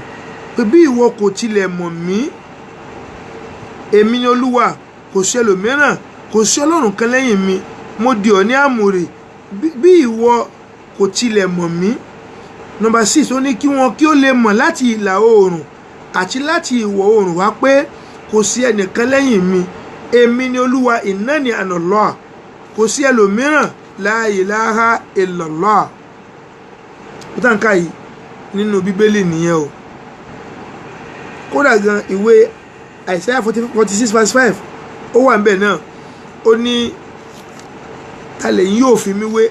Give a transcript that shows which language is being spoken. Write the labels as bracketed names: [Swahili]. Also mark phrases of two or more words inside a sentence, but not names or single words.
[Yoruba] Pé bí ìwọ kò tilẹ̀ mọ̀ mí, èmi ni Olúwa, kò sí ẹlòmíràn, kò sí Ọlọ́run kan lẹ́yìn mi. Mo dì ọ́ ní àmùrè bí ìwọ kò tilẹ̀ mọ̀ mí. Number 6, ó ní kí wọn kí ó lè mọ̀ láti ìlà oòrùn àti láti ìwọ̀ oòrùn wá pé kò sí ẹnìkan lẹ́yìn mi. Èmi ni Olúwa, [Arabic] إنني أنا الله, [Yoruba] kò sí ẹlòmíràn, [Arabic] لا إله إلا الله. [Yoruba] Ó tàn ká yìí nínú Bíbélì nìyẹn o. Kódà gan ìwé Isaiah 46 verse 5 ó wà níbẹ̀ náà. Ó ní ta lẹ̀yin yóò fi mí wé.